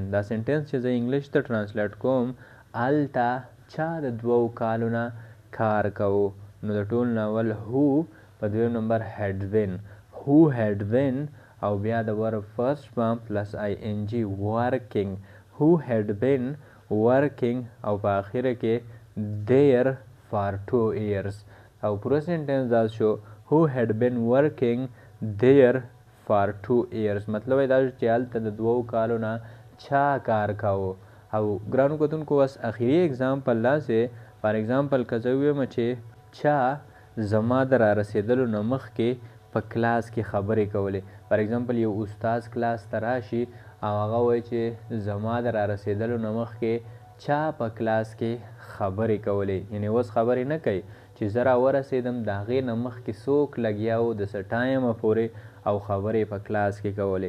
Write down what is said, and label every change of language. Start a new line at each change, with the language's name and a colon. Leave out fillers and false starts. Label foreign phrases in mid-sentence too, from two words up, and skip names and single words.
Pashto: دا سنټنس چې زه انګلیش ته ټرانسلیټ کوم هلته چا د 2 کالو نه کار کوو نو د ټول ناول هو په دویم نمبر
English: had been, who had been
Pashto: او بیا د
English: verb first form plus ING working, who had been working
Pashto: او په آخره کې
English: there for 2 years.
Pashto: او پوره سنټنس دا شو
English: who had been working there for 2 years،
Pashto: مطلب دا چې هلته د 2 کالو نه چا کار کاوه. او ګرانو کتونکو اوس اخري اگزامپل داسې
English: for example
Pashto: که زه ووایم چې چا زما د را رسېدلو نه مخکې په کلاس کې خبرې کولې.
English: for example
Pashto: یو استاد کلاس ته راشي او هغه وایي چې زما د را رسېدلو نه مخکې چا په کلاس کې خبرې کولې، یعنی اوس خبرې نه کوي چې زه راورسېدم د هغې نه مخکې څوک لګیا و د څه ټایمه پورې او خبرې په کلاس کې کولې.